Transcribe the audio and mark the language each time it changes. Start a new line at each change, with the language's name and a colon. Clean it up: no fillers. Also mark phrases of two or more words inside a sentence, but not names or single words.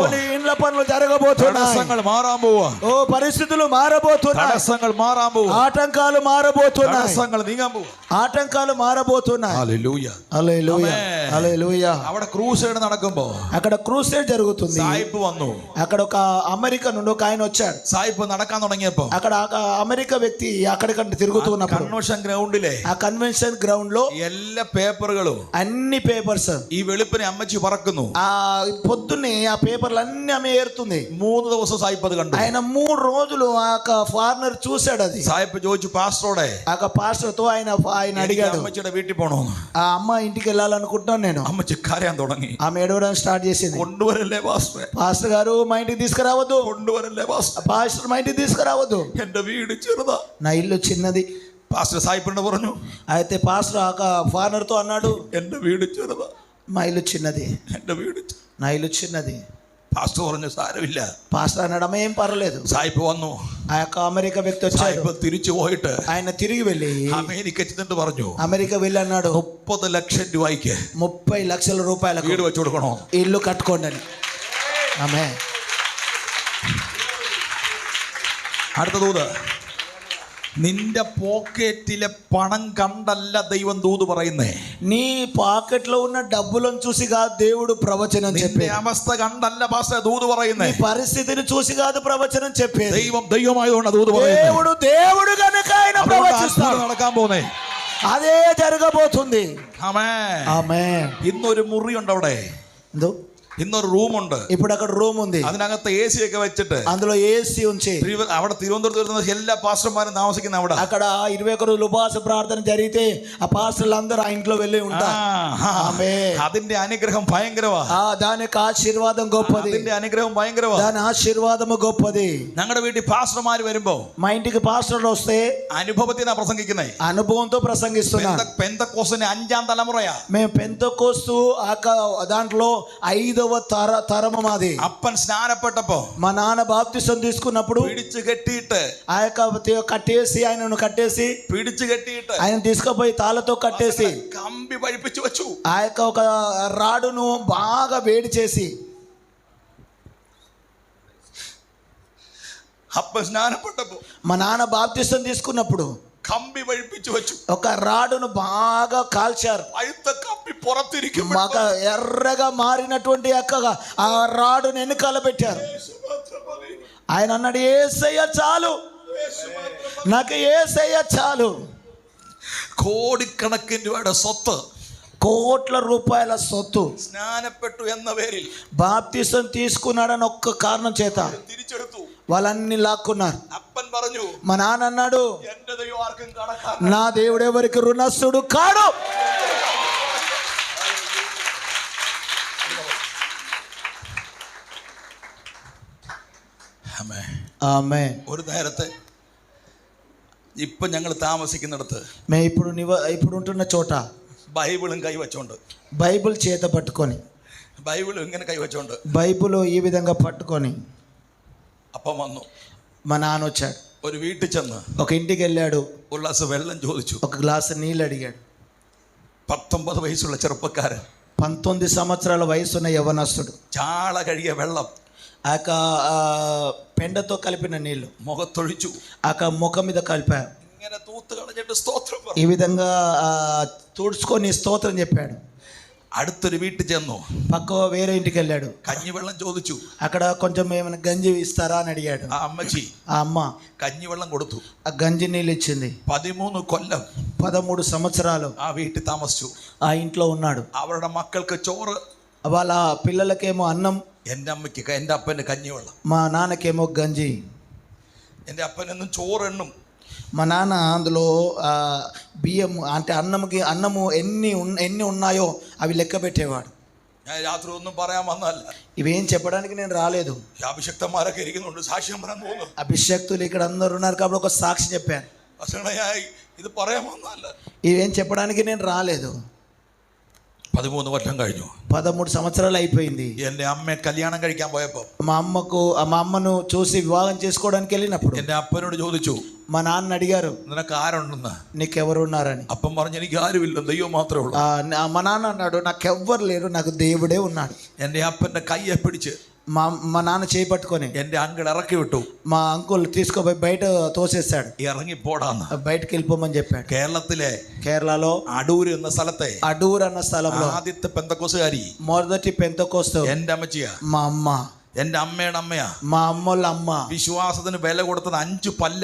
Telugu: కొన్ని ఇండ్ల పనులు జరగబోతున్నాయి.
Malayalam: തടസ്സങ്ങൾ മാറാൻ പോവാ.
Telugu: పరిస్థితులు మారబోతున్నాయి.
Malayalam: തടസ്സങ്ങൾ മാറാൻ പോവാ.
Telugu: ఆటంకాలు మారబోతున్నాయి.
Malayalam: തടസ്സങ്ങൾ നീങ്ങാൻ പോവാ.
Telugu: ఆటంకాలు మారబోతున్నాయి.
Malayalam: ഹല്ലേലൂയ,
Telugu: హల్లెలూయా, హల్లెలూయా.
Malayalam: അവിടെ క్రూసేడ్ നടക്കുമ്പോ
Telugu: అక్కడ క్రూసేడ్ జరుగుతుంది.
Malayalam: സായിപ്പ് వന്നു.
Telugu: అక్కడ ఒక అమెరికా నుండి ఒక ఆయన వచ్చాడు.
Malayalam: സായിപ്പ് നടക്കാൻ തുടങ്ങിയപ്പോ
Telugu: అక్కడ అమెరికా వ్యక్తి అక్కడికంటే తిరుగుతూ ఉన్నప్పుడు
Malayalam: കൺവെൻഷൻ ഗ്രൗണ്ടിലെ
Telugu: ఆ కన్వెన్షన్ గ్రౌండ్ లో
Malayalam: എല്ലാ പേപ്പറുകളും
Telugu: అన్ని పేపర్స్
Malayalam: ഈ വെളുപ്പിനെ അമ്മച്ചി പറക്കുന്നു.
Telugu: ఆ పొద్దున్నే ఆ పేపర్లు అన్ని ఆమె ఏరుతుంది.
Malayalam: 3 ദിവസം സായിപ്പ് അത് കണ്ടു.
Telugu: ఆయన 3 రోజులు ఆ ఫారినర్ చూశాడు. అది
Malayalam: സായിപ്പ് ചോദിച്ചു പാസ്റ്ററോടെ,
Telugu: ఆ పాస్టర్ తో ఆయన అడిగాడు,
Malayalam: അമ്മച്ചിയുടെ വീട്ടിൽ പോണോന്ന്.
Telugu: ఆ అమ్మ ఇంటికి వెళ్ళాలనుకుంటున్నాను నేను.
Malayalam: അമ്മച്ചി കരയാൻ തുടങ്ങി.
Telugu: ఆమె ఏడవడం స్టార్ట్ చేసింది.
Malayalam: കൊണ്ടുവരല്ലേ പാസ്റ്ററെ,
Telugu: పాస్టర్ గారు మా ఇంటికి తీసుకురావద్దు,
Malayalam: കൊണ്ടുവരല്ലേ പാസ്റ്റർ,
Telugu: పాస్టర్ మా ఇంటికి తీసుకురావద్దు,
Malayalam: എന്റെ വീട് ചെറുതാ,
Telugu: నా ఇల్లు చిన్నది.
Malayalam: പാസ്റ്റർ സായിപ്പിനോട് പറഞ്ഞു,
Telugu: అయితే పాస్టర్ ఆ ఫారినర్ తో అన్నాడు,
Malayalam: എന്റെ വീട് ചെറുതാ,
Telugu: మా ఇల్లు చిన్నది,
Malayalam: എന്റെ വീട്
Telugu: నా ఇల్లు చిన్నది.
Malayalam: പാസ്റ്റർ പറഞ്ഞു സാരമില്ല.
Telugu: పాస్టర్ అనడం ఏం పర్లేదు.
Malayalam: സായിപ്പ് വന്നു.
Telugu: ఆ యొక్క అమెరికా వ్యక్తి వచ్చాడు.
Malayalam: സായിപ്പ് തിരിച്ചു പോയിട്ട്
Telugu: ఆయన తిరిగి వెళ్ళి
Malayalam: അമേരിക്ക ചെന്നിട്ട് പറഞ്ഞു,
Telugu: అమెరికా వెళ్ళి అన్నాడు,
Malayalam: 30 ലക്ഷം രൂപയ്ക്ക്
Telugu: 30 లక్షల రూపాయలకు
Malayalam: വീട് വെച്ചു കൊടുക്കണോ,
Telugu: ఇల్లు కట్టుకోండి అని. ఆమె
Malayalam: അടുത്ത ദൂത്, നിന്റെ പോക്കറ്റിലെ പണം കണ്ടല്ല ദൈവം ദൂത് പറയുന്നേ.
Telugu: నీ పాకెట్ లో ఉన్న డబ్బులను చూసి కాదు దేవుడు ప్రవచనం
Malayalam: നിന്റെ
Telugu: చెప్పేది.
Malayalam: അവസ്ഥ കണ്ടല്ല പാസ്റ്റർ ദൂത്
Telugu: నీ
Malayalam: പറയുന്നേ.
Telugu: పరిస్థితిని చూసి కాదు ప్రవచనం చెప్పేది.
Malayalam: ദൈവം ദൈവമായതുകൊണ്ട് ദൂത് പറയുന്നേ.
Telugu: దేవుడు కనుక ఆయన
Malayalam: അതുകൊണ്ട്
Telugu: ప్రవచిస్తాడు.
Malayalam: അത്ഭുതം നടക്കാൻ പോന്നേ.
Telugu: అదే జరగబోతుంది.
Malayalam: ആമേൻ.
Telugu: ఆమేన్.
Malayalam: ഇന്നൊരു മുറിയുണ്ട് അവിടെ, ഇന്നൊരു റൂമുണ്ട്.
Telugu: ఇప్పుడు అక్కడ రూమ్ ఉంది.
Malayalam: അതിനകത്ത് AC ഒക്കെ വെച്ചിട്ട്
Telugu: అందులో ఏసీ ఉంచి
Malayalam: അവിടെ തിരുവനന്തപുരത്ത് വരുന്ന എല്ലാ പാസ്റ്റർമാരും താമസിക്കുന്ന അവിടെ.
Telugu: అక్కడ 21 రోజులు ఉపవాస ప్రార్థన జరిగితే ఆ పాస్టర్లు అందరూ ఆ ఇంట్లో వెళ్ళి ఉంటారు. ఆమేన్.
Malayalam: അതിന്റെ അനുഗ്രഹം ഭയങ്കരവാ.
Telugu: దాని యొక్క ఆశీర్వాదం గొప్పది.
Malayalam: അതിന്റെ അനുഗ്രഹം ഭയങ്കരവാ.
Telugu: దాని ఆశీర్వాదము గొప్పది.
Malayalam: ഞങ്ങളുടെ വീട്ടിൽ പാസ്റ്റർമാർ വരുമ്പോ
Telugu: మా ఇంటికి పాస్టర్లు వస్తే
Malayalam: അനുഭവത്തിനാ പ്രസംഗിക്കുന്നേ.
Telugu: అనుభవంతో ప్రసంగిస్తున్నారు.
Malayalam: പെന്തക്കോസ്തിന്റെ 5ാം തലമുറയാ.
Telugu: మేము పెంతెకోస్తు దాంట్లో 5వ తరము మాది.
Malayalam: അപ്പൻ സ്നാനപ്പെട്ടപ്പോ
Telugu: మా నాన్న బాప్తిసం తీసుకున్నప్పుడు
Malayalam: പിടിച്ചു കെട്ടിയിട്ട്
Telugu: ఆ యొక్క కట్టేసి ఆయనను కట్టేసి
Malayalam: പിടിച്ചു കെട്ടിയിട്ട്
Telugu: ఆయన తీసుకుపోయి తాళతో కట్టేసి
Malayalam: കമ്പി പഴിപ്പിച്ചു വെച്ചു.
Telugu: ఆ యొక్క ఒక రాడును బాగా వేడి చేసి
Malayalam: അപ്പൻ സ്നാനപ്പെട്ടപ്പോ
Telugu: మా నాన్న బాప్తిసం తీసుకున్నప్పుడు
Malayalam: കമ്പി പഴിപ്പിച്ചു വെച്ചു.
Telugu: ఒక రాడును బాగా కాల్చారు.
Malayalam: പഴുത്ത കമ്പി പുറത്തിരിക്കും.
Telugu: మాకు ఎర్రగా మారినటువంటి యొక్క ఆ రాడును వెనకాల పెట్టారు. ఆయన అన్నాడు, యేసయ్య చాలు, నాకు యేసయ్య చాలు.
Malayalam: കോടിക്കണക്കിന് രൂപയുടെ സ്വത്ത്,
Telugu: కోట్ల రూపాయల సొత్తు
Malayalam: സ്നാനപ്പെട്ടു എന്ന പേരിൽ
Telugu: బాప్తిసం తీసుకున్నాడని ఒక్క కారణం చేత
Malayalam: തിരിച്ചെടുത്തു.
Telugu: వాళ్ళన్ని లాక్కున్నారు.
Malayalam: അപ്പൻ പറഞ്ഞു,
Telugu: మా నాన్న అన్నాడు,
Malayalam: എന്റെ ദൈവം ആർക്കും കണക്കാ,
Telugu: నా దేవుడు ఎవరికి రుణస్థుడు కాడు. ఆమేన్.
Malayalam: ഒരു നേരത്തെ ഇപ്പൊ ഞങ്ങൾ താമസിക്കുന്നിടത്ത്
Telugu: మేము ఇప్పుడు ఉంటున్న చోట
Malayalam: ബൈബിളും കൈവച്ചോണ്ട്,
Telugu: బైబిల్ చేత పట్టుకొని,
Malayalam: ബൈബിളും ഇങ്ങനെ കൈവച്ചോണ്ട്
Telugu: బైబిల్ ఈ విధంగా పట్టుకొని
Malayalam: അപ്പം വന്നു.
Telugu: మా నాన్న వచ్చాడు.
Malayalam: ഒരു വീട്ടിൽ ചെന്ന്
Telugu: ఒక ఇంటికి వెళ్ళాడు,
Malayalam: ഒരു ഗ്ലാസ് വെള്ളം ചോദിച്ചു.
Telugu: ఒక గ్లాసు నీళ్ళు అడిగాడు.
Malayalam: 19 వయసుള്ള ചെറുപ്പക്കാരൻ,
Telugu: 19 సంవత్సరాల వయసున్న యవనస్తుడు
Malayalam: ചാള കഴുകിയ വെള്ളം
Telugu: ఆ యొక్క పెండతో కలిపిన నీళ్లు
Malayalam: മുഖത്തൊഴിച്ചു.
Telugu: ఆ యొక్క ముఖం మీద కలిపాడు.
Malayalam: ഇങ്ങനെ തൂത്ത് കളഞ്ഞിട്ട് സ്തോത്രം
Telugu: ఈ
Malayalam: പറഞ്ഞു.
Telugu: విధంగా తుడుచుకొని స్తోత్రం చెప్పాడు.
Malayalam: അടുത്തൊരു വീട്ടിൽ ചെന്നു,
Telugu: పక్క వేరే ఇంటికి వెళ్ళాడు.
Malayalam: കഞ്ഞിവെള്ളം ചോദിച്ചു.
Telugu: అక్కడ కొంచెం ఏమైనా గంజి ఇస్తారా అని అడిగాడు.
Malayalam: ആ അമ്മച്ചി
Telugu: ఆ అమ్మ
Malayalam: കഞ്ഞിവെള്ളം കൊടുത്തു.
Telugu: ఆ గంజి నీళ్ళు ఇచ్చింది.
Malayalam: 13 കൊല്ലം
Telugu: 13 సంవత్సరాలు
Malayalam: ആ വീട്ടിൽ താമസിച്ചു.
Telugu: ఆ ఇంట్లో ఉన్నాడు.
Malayalam: അവരുടെ മക്കൾക്ക് ചോറ്,
Telugu: వాళ్ళ పిల్లలకేమో అన్నం,
Malayalam: എൻ്റെ అമ്മയ്ക്ക് എൻ്റെ അപ്പന് കഞ്ഞിവെള്ളം.
Telugu: మా నాన్నకేమో గంజి.
Malayalam: എൻ്റെ അപ്പനെന്നും ചോറെണ്ണും.
Telugu: మా నాన్న అందులో బియ్యం అంటే అన్నము ఎన్ని ఉన్నాయో అవి లెక్క పెట్టేవాడు.
Malayalam: ഞാൻ രാത്രി ഒന്നും പറയാൻ വന്നല്ല.
Telugu: ఇవేం చెప్పడానికి నేను రాలేదు.
Malayalam: അഭിഷക്തന്മാരൊക്കെ ഇരിക്കുന്നുണ്ട്, സാക്ഷ്യം പറയാൻ തോന്നുന്നു.
Telugu: అభిషక్తులు ఇక్కడ అందరు ఉన్నారు కాబట్టి ఒక సాక్షి చెప్పాను.
Malayalam: പക്ഷേ ഞാൻ ഇത് പറയാൻ വന്നല്ല.
Telugu: ఇవేం చెప్పడానికి నేను రాలేదు.
Malayalam: 13 വർഷം കഴിഞ്ഞു.
Telugu: 13 సంవత్సరాలు అయిపోయింది.
Malayalam: എൻ്റെ അമ്മയെ കല്യാണം കഴിക്കാൻ പോയപ്പോൾ
Telugu: మా అమ్మను చూసి వివాహం చేసుకోవడానికి వెళ్ళినప్పుడు
Malayalam: എൻ്റെ అപ്പനോട് ചോദിച്ചു,
Telugu: మా నాన్న అడిగారు,
Malayalam: നിനക്ക് ആരുണ്ടെന്ന്?
Telugu: నీకెవరు ఉన్నారని.
Malayalam: അപ്പം പറഞ്ഞു, എനിക്ക് ആരുമില്ല, ദൈവം മാത്രമേ ഉള്ളൂ.
Telugu: మా నాన్న అన్నాడు, నాకెవ్వరు లేరు, నాకు దేవుడే ఉన్నాడు.
Malayalam: എൻ്റെ അപ്പൻ്റെ കയ്യെ പിടിച്ച്
Telugu: మా నాన్న చేపట్టుకొని
Malayalam: എൻ്റെ അങ്കിൾ ഇറക്കി വിട്ടു.
Telugu: మా అంకుల్ తీసుకుపోయి బయట తోసేస్తాడు.
Malayalam: ഇറങ്ങിപ്പോടാന്ന്
Telugu: బయటకు వెళ్ళిపోమని చెప్పాడు. కేరళలో
Malayalam: അടൂര് എന്ന സ്ഥലത്തെ
Telugu: అడూర్ అన్న స్థలంలో
Malayalam: ആദ്യത്തെ പെന്തക്കോസുകാരി
Telugu: మొదటి పెంతెకోస్తు
Malayalam: എൻ്റെ അമ്മച്ചിയാ.
Telugu: మా అమ్మ,
Malayalam: എൻ്റെ അമ്മയുടെ അമ്മയാ.
Telugu: మా అమ్మోళ్ళ అమ్మ.
Malayalam: വിശ്വാസത്തിന് വില കൊടുത്തത് 5 പല്ല.